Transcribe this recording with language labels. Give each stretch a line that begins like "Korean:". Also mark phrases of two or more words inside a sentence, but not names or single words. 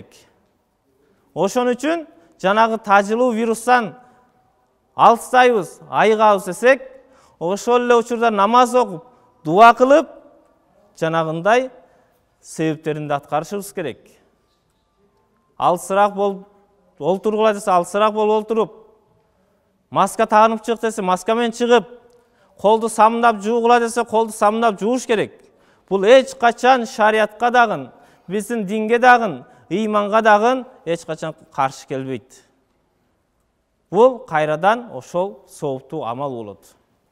Kyrgyz: Ошон үчүн жанагы тажылуу вирустан алыстайбыз, айыгабыз десек, ошол эле учурда намаз окуп, дуа кылып, жанагындай себептеринди аткарышыбыз керек. Алысыраак болуп олтургула десе, алысыраак болуп олтуруп, маска тагынып чык десе, маска менен чыгып, Колду самдап жуугула десе колду самдап жууш керек. Бул эч качан шариатка дагы, биздин динге дагы, ыйманга дагы эч качан каршы келбейт. Бул кайрадан ошол сооптуу амал болот.